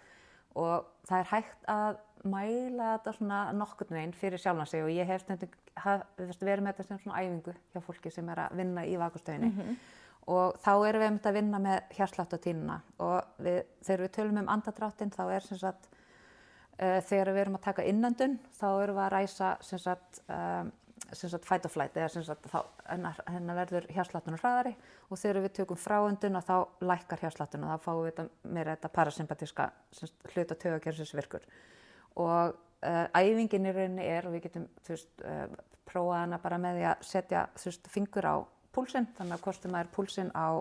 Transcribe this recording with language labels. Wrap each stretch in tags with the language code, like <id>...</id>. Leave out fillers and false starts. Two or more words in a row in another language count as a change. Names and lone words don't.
<is>Og það er hægt að mæla þetta svona nokkurn veginn fyrir sjálfan sig, og ég hef stundum verið með þetta sem svona æfingu hjá fólki sem er að vinna í vakastöginni. Og þá erum við að vinna með hjartsláttartíðnina, og þegar við tölum um andardráttinn þá er sem sagt þegar við erum að taka innöndun þá erum við að ræsa sem sagt</is> <en>fight or flight,</en> <is>eða sem sagt þá hennar verður hjartslátturinn hraðari, og þegar við tökum fráöndun þá lækkar hjartslátturinn og þá fáum við meira þetta parasympatíska hluta taugakerfisins virkur. Og æfingin í rauninni og við getum prófað hana bara með því að setja fingur á púlsinn, þannig að kostum maður púlsinn á</is>